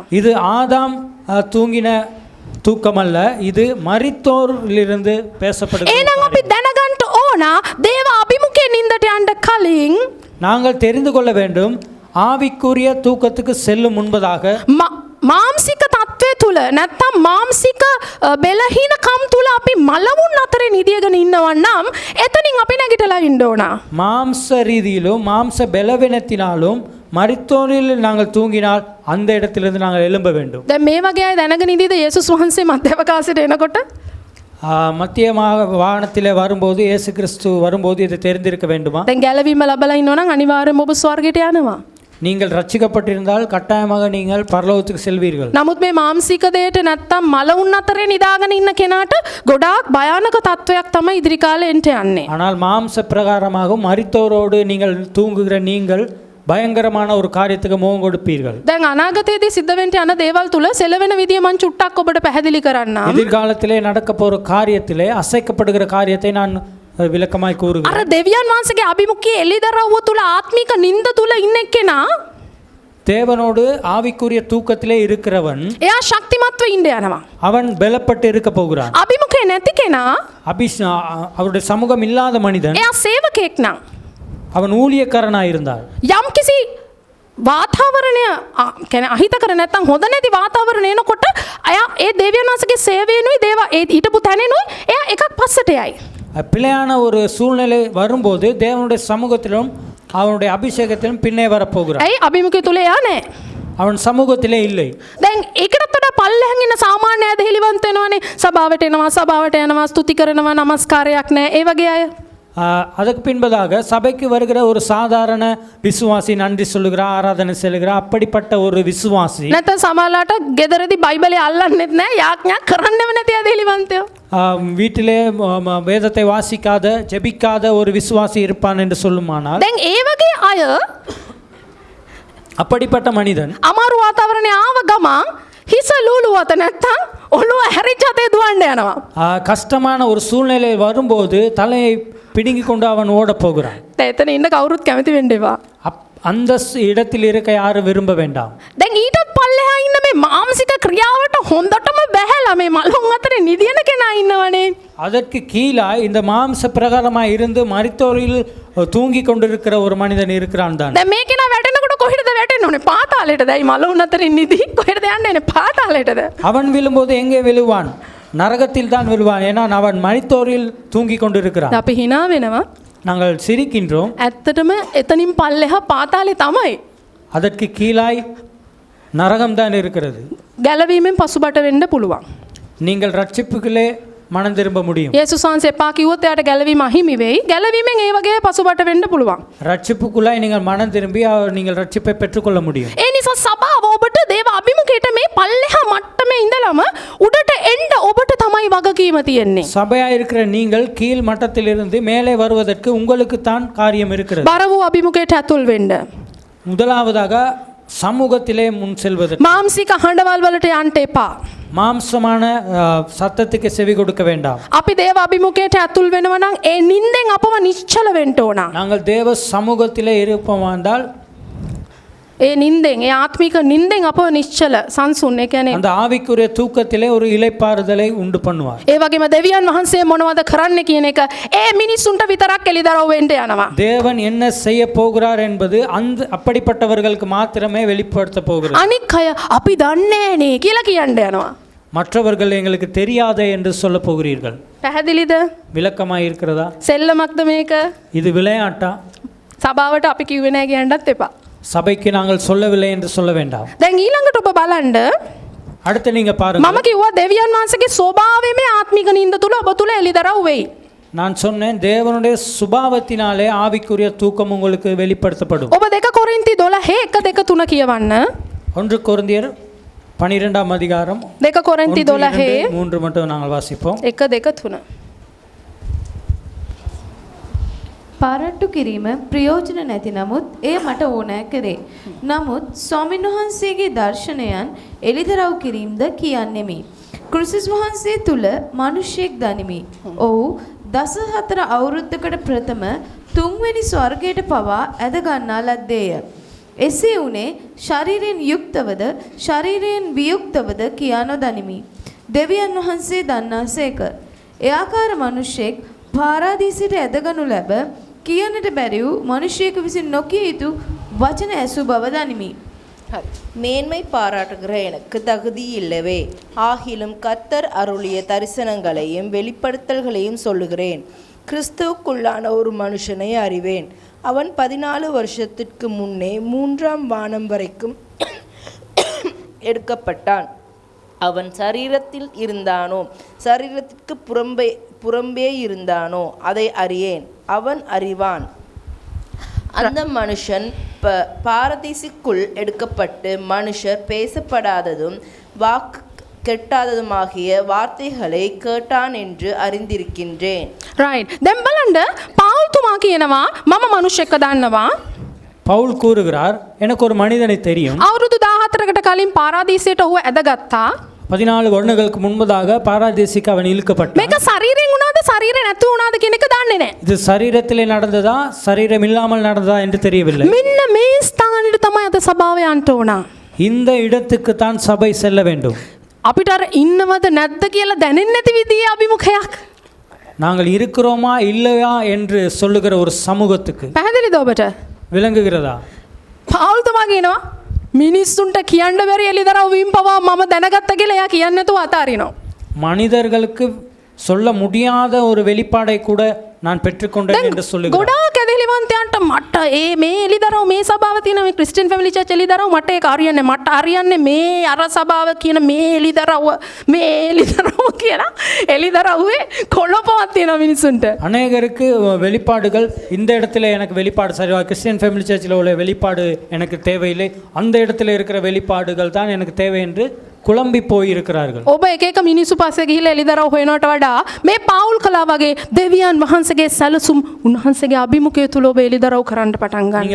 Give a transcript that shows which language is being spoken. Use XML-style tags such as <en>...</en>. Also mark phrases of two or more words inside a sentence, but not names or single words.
<ta>இது ஆதாம் தூங்கின தூக்கம் அல்ல, இது மரித்தோரிலிருந்து பேசப்படுகிற</ta> <si>එහෙනම් අපි දැනගන්න ඕන දේව අභිමුඛයේ නින්දට යන්න කලින්</si> <ta>நாங்கள் தெரிந்து கொள்ள வேண்டும், ஆவிக்குரிய தூக்கத்துக்கு செல்லும் முன்பதாக</ta> <si>මාම්සික තත්ත්වය තුල නැත්තම් මාම්සික බෙලහීනකම් තුල අපි මලවුන් අතරේ නිදියගෙන ඉන්නවා නම් එතනින් අපි නැගිටලා ඉන්න ඕන.</si> <ta>மாம்ச ரீதியிலும் மாம்ச பலவீனத்தினாலும் மரித்தோரில் நாங்கள் தூங்கினால் அந்த இடத்திலிருந்து நாங்கள் எழும்ப வேண்டும்.</ta> <si>දැන් මේ වගේ අය දැනගෙන ඉඳීද යේසුස් වහන්සේ මධ්‍යවකාශයට එනකොට?</si> <ta>மத்தியமாக வாகனத்திலே வரும்போது இயேசு கிறிஸ்து வரும்போது இதை தெரிந்திருக்க வேண்டுமா?</ta> <si>දැන් ගැලවීම ලැබලා ඉන්නවා නම් අනිවාර්යයෙන්ම ඔබ ස්වර්ගයට යනවා.</si> <ta>நீங்கள் ரட்சிக்கப்பட்டிருந்தால் கட்டாயமாக நீங்கள் பரலோகத்துக்கு செல்வீர்கள்.</ta> <si>නමුත් මේ මාම්සික දෙයට නැත්තම් මලවුන් අතරේ නිදාගෙන ඉන්න කෙනාට ගොඩාක් භයානක තත්වයක් තමයි ඉදිරි කාලේ එන්න යන්නේ.</si> <ta>ஆனால் மாம்ச பிரகாரமாக மரித்தோரோடு நீங்கள் தூங்குகிற நீங்கள் பயங்கரமான ஒரு காரியத்துக்கு முகம் கொடுப்பீர்கள்.</ta> <si>දැන් අනාගතයේදී සිද්ධ වෙන්න යන දේවල් තුල සෙලවෙන විදිය මං චුට්ටක් ඔබට පැහැදිලි කරන්නම්.</si> <ta>எதிர்காலத்திலே நடக்க போற காரியத்திலே அசைக்கப்படுகிற காரியத்தை நான் விளக்கமாய் கூறுகிறேன்.</ta> <si>අර දෙවියන් වහන්සේගේ අභිමුඛයේ එළිදරව්ව තුල ආත්මික නින්ද තුල ඉන්න කෙනා</si> <ta>தேவனோடு ஆவிக்குரிய தூக்கத்திலே இருக்கிறவன்</ta> <si>එයා ශක්තිමත්ව ඉන්න යනවා.</si> <ta>அவன் பலப்பட்டு இருக்க போகிறான்.</ta> <si>අභිමුඛේ නැති කෙනා</si> <ta>அவருடைய சமூகம் இல்லாத மனிதன்</ta> <si>එයා සේවකයෙක් නම්</si> <ta>அவன் ஊழியக்காரனாய் இருந்தார்.</ta> <si>යම්කිසි වාතාවරණය කියන්නේ අහිතකර නැත්තම් හොඳ නැති වාතාවරණ එනකොට අයා ඒ දෙවියන් වහන්සේගේ සේවයෙන්ුයි දේව ඒ ඊටපු තැනෙනුයි එයා එකක් පස්සට යයි.</si> <ta>பிழையான ஒரு சூழ்நிலை வரும்போது தேவனுடைய சமூகத்திலும் அவனுடைய அபிஷேகத்திலும் பின்னே வரப்போகிறான்.</ta> <si>ඇයි අභිමුඛය තුල එයා නැහැ?</si> <ta>அவன் சமூகத்திலே இல்லை.</ta> <si>දැන් ඒකටත් වඩා පල්ලෙහාන් ඉන්න සාමාන්‍ය ඇදහිලිවන්ත වෙනවනේ. සභාවට එනවා, සභාවට යනවා, ස්තුති කරනවා, නමස්කාරයක් නැහැ. ඒ වගේ අය.</si> <ta>அதுக்கு பின்பதாக சபைக்கு வருகிற ஒரு சாதாரண விசுவாசி, நன்றி சொல்லுகிறார், ஆராதனை செல்கிறார், அப்படிப்பட்ட ஒரு விசுவாசி.</ta> <si>නැත්නම් සමහරලාට ගෙදරදී බයිබලේ අල්ලන්නෙත් නැහැ, යාඥා කරන්නෙම නැති ඇදහිලිවන්තයෝ.</si> <ta>வீட்டிலே வேதத்தை வாசிக்காத, ஜெபிக்காத ஒரு விசுவாசி இருப்பான் என்று சொல்லுமானால்,</ta> <si>දැන් ඒ වගේ අය</si> <ta>அப்படிப்பட்ட மனிதன்</ta> <si>අමාරු වාතාවරණේ ආව ගමන් හිස ලූලුවත නැත්තම් ඔළුව හැරිච්ච අතේ දුවන්න යනවා.</si> <ta>கஷ்டமான ஒரு சூழ்நிலை வரும்போது தலையை பிடுங்கி கொண்டு அவன் ஓட போகிறான்.</ta> <si>එතන ඉන්න කවුරුත් කැමති වෙන්න එපා.</si> <ta>அந்த இடத்தில் இருக்க யாரும் விரும்ப வேண்டாம்.</ta> <si>දැන් ඊටත් පල්ලෙහා ඉන්න මේ මානසික ක්‍රියාවට හොඳටම බැහැලා මේ මලුන් අතරේ නිදින කෙනා ඉන්නවනේ.</si> <ta>அதற்கு கீழாய் இந்த மாம்ச பிரகாரமாக இருந்து மரித்தோரில் தூங்கி கொண்டிருக்கிற ஒரு மனிதன் இருக்கிறான் தான்.</ta> <si>දැන් මේ කෙනා වැටෙනකොට කොහෙටද වැටෙන්න ඕනේ? පාතාලයටද? ඇයි මලුන් අතරේ නිදි? කොහෙටද යන්නේ? පාතාලයටද?</si> <ta>அவன் விழும்போது எங்கே விழுவான்? நரகத்தில் தான் விழுவான். ஏன்னா அவன் மரித்தோரில் தூங்கி கொண்டிருக்கிறான்.</ta> <si>අපි hina වෙනවා.</si> <ta>நாங்கள் சிரிக்கின்றோம்.</ta> <si>ඇත්තටම එතනින් පල්ලෙහා පාතාලේ තමයි.</si> <ta>அதற்கு கீழாய் நரகம் தான் இருக்கிறது.</ta> <si>ගැලවීමෙන් පසුබට වෙන්න පුළුවන්.</si> <ta>நீங்கள் ரட்சிப்புகளே மனம் திரும்ப முடியும்.</ta> <si>යේසුස් වහන්සේ එපා කිව්වොත් එයාට ගැලවීම අහිමි වෙයි. ගැලවීමෙන් ඒ වගේ පසුබට වෙන්න පුළුවන්.</si> <ta>ரட்சிப்புக்குள்ளாய் நீங்கள் மனம் திரும்பி நீங்கள் ரட்சிப்பை பெற்றுக்கொள்ள முடியும்.</ta> <si>ඒ නිසා සභාව ඔබට දේව අභිමුඛයට මේ පල්ලෙහා මට්ටමේ ඉඳලම උඩට එන්න ඔබට තමයි වගකීම තියෙන්නේ.</si> <ta>சபையாக இருக்கிற நீங்கள் கீழ் மட்டத்திலிருந்து மேலே வருவதற்கு உங்களுக்கு தான் காரியம் இருக்கிறது.</ta> <si>බර වූ අභිමුඛයට ඇතුල් වෙන්න.</si> <ta>முதலாவதாக சமூகத்திலே முன் செல்வதற்கு</ta> <si>මානසික හඬවල් වලට යන්න එපා.</si> <ta>மாம்சமான சத்தத்துக்கு செவி கொடுக்க வேண்டாம்.</ta> <si>අපි දේව අභිමුඛයට ඇතුල් වෙනවා නම් ඒ නිින්දෙන් අපව නිශ්චල වෙන්න ඕන.</si> <ta>நாங்கள் தேவ சமூகத்திலே இருப்போம் என்றால்</ta> <si>ඒ නින්දෙන් ඒ ආත්මික නින්දෙන් අපව නිශ්චල සංසුන් ඒ කියන්නේ</si> <ta>அந்த ஆவிக்குரிய தூக்கத்திலே ஒரு இளைப்பாறுதலை உண்டு பண்ணுவார்.</ta> <si>ඒ වගේම දෙවියන් වහන්සේ මොනවද කරන්න කියන එක ඒ මිනිස්සුන්ට විතරක් එළිදරව් වෙන්න යනවා.</si> <ta>தேவன் என்ன செய்ய போகிறார் என்பது அந்த அப்படிப்பட்டவர்களுக்கு மாத்திரமே வெளிப்படுத்த போகிறது.</ta> <si>අනික් අය අපි දන්නේ නේ කියලා කියන්න යනවා.</si> <ta>மற்றவர்கள் எங்களுக்கு தெரியாதே என்று சொல்ல போகிறீர்கள்.</ta> <si>පැහැදිලිද?</si> <ta>விளக்கமாக இருக்கிறதா?</ta> <si>සෙල්ලමක්ද මේක?</si> <ta>இது விளையாட்டா?</ta> <si>සභාවට අපි කිව්වේ නැහැ කියන්නත් එපා.</si> <ta>சபைக்கு நாங்கள் சொல்லவில்லை என்று சொல்ல வேண்டாம்.</ta> <si>දැන් ඊළඟට ඔබ බලන්න</si> <ta>அடுத்து நீங்க பாருங்க.</ta> <si>මම කිව්වා දෙවියන් වහන්සේගේ ස්වභාවයේම ආත්මික නින්ද තුල ඔබ තුල එළිදරව් වෙයි.</si> <ta>நான் சொன்னேன் தேவனுடைய சுபாவத்தினாலே ஆவிக்குரிய தூக்கம் உங்களுக்கு வெளிப்படுத்தப்படும்.</ta> <si>ඔබ 2 කොරින්ති 12 1 2 3 කියවන්න.</si> <ta>1 கொரிந்தியர் 12ஆம் அதிகாரம்</ta> <si>2 කොරින්ති 12</si> <ta>3 மட்டும் நாங்கள் வாசிப்போம். 1 2 3</ta> <si>පාරට්ටු කිරීම ප්‍රයෝජන නැති නමුත් එය මට ඕනෑ කරේ. නමුත් ස්වාමීන් වහන්සේගේ දර්ශනයන් එළිදරව් කිරීමද කියන්නෙමි. ක්‍රිස්තුස් වහන්සේ තුල මිනිසෙක් දනිමි. ඔහු 14 අවුරුද්දකට ප්‍රථම තුන්වෙනි ස්වර්ගයට පවා ඇද ගන්නා ලද්දේය. එසේ උනේ ශරීරයෙන් යුක්තවද ශරීරයෙන් වියුක්තවද කියා නොදනිමි. දෙවියන් වහන්සේ දන්නාසේක. ඒ ආකාර මිනිසෙක් පාරාදීසයට ඇදගනු ලැබ කියනට බැරි වූ මිනිසෙකු විසින් නොකිය යුතු වචන ඇසු බව දනිමි.</si> <ta>மேன்மை பாராட்டுகிற எனக்கு தகுதி இல்லவே. ஆகிலும் கர்த்தர் அருளிய தரிசனங்களையும் வெளிப்படுத்தல்களையும் சொல்லுகிறேன். கிறிஸ்துவுக்குள்ளான ஒரு மனுஷனை அறிவேன். அவன் 14 வருஷத்திற்கு முன்னே 3ஆம் வானம் வரைக்கும் எடுக்கப்பட்டான். அவன் சரீரத்தில் இருந்தானோ சரீரத்திற்கு புறம்பே இருந்தானோ அதை அறியேன். அவன் அறிவான். அந்த மனுஷன் பாரதீசுக்குள் எடுக்கப்பட்டு மனுஷர் பேசப்படாததும் வாக்கு கெட்டாததுமாகிய வார்த்தைகளை கேட்டான் என்று அறிந்திருக்கின்றேன்.</ta> <si>right දැන් බලන්න පවුල් තුමා කියනවා මම මිනිහෙක්ව දන්නවා.</si> <ta>பவுல் கூறுகிறார் எனக்கு ஒரு மனிதனை தெரியும்.</ta> <si>අවුරුදු 14කට කලින් පාරාදීසයට ඔහුව ඇදගත්තා.</si> <ta>14 வருடங்களுக்கு முன்பதாக பாராதீசுக்கு அவன் இழுக்கப்பட்டான்.</ta> <si>මේක ශරීරයෙන් වුණාද ශරීරේ නැතු වුණාද කියන එක දන්නේ නැහැ.</si> <ta>இது சரீரத்திலே நடந்ததா சரீரம் இல்லாமல் நடந்ததா என்று தெரியவில்லை.</ta> <si>මෙන්න මේ ස්ථානෙට තමයි අද සභාව යන්න ඕන.</si> <ta>இந்த இடத்துக்கு தான் சபை செல்ல வேண்டும்.</ta> <si>අපිට අර ඉන්නවද නැද්ද කියලා දැනෙන්නේ නැති විදිහේ අභිමුඛයක්.</si> <ta>நாங்கள் இருக்கிறோமா இல்லையா என்று சொல்லுகிற ஒரு சமூகத்துக்கு.</ta> <si>පැහැදිලිද ඔබට?</si> <ta>விளங்குகிறதா?</ta> <si>පවුල් තුමා කියනවා මිනිස්සුන්ට කියන්න බැරි එළිදරව් වීම පවා මම දැනගත්ත කියලා එයා කියන්නේ නැතුව අතාරිනවා.</si> <ta>மனிதர்களுக்கு சொல்ல முடியாத ஒரு வெளிப்பாடை கூட நான் பெற்றுக்கொண்டேன் என்று சொல்லுகிறார்.</ta> <si>ගොඩාක් ඇදහිලිවන්තයන්ට මට මේ එළිදරව් මේ සභාව තියෙන මේ ක්‍රිස්ටියන් ෆැමිලි චර්ච් එළිදරව් මට ඒක හරියන්නේ මට හරියන්නේ මේ අර සභාව කියන මේ එළිදරව් කියන එළිදරව්වේ කොළපවක් තියෙන මිනිසුන්ට.</si> <ta>அநேகருக்கு வெளிப்பாடுகள் இந்த இடத்துல எனக்கு வெளிப்பாடு சரிவா கிறிஸ்டியன் ஃபேமிலி சர்ச்சில் உள்ள வெளிப்பாடு எனக்கு தேவையில்லை, அந்த இடத்துல இருக்கிற வெளிப்பாடுகள் தான் எனக்கு தேவை என்று குழம்பி போயிருக்கிறார்கள்.</ta> <si>ඔබ එක එක මිනිස්සු පස්සේ ගිහිල්ලා එළිදරව් හොයනවට වඩා මේ පවුල් කලා වගේ දෙවියන් වහන්සේගේ සැලසුම් උන්වහන්සේගේ අභිමුඛය තුල ඔබ එළිදරව් කරන්න පටන් ගන්න.</si>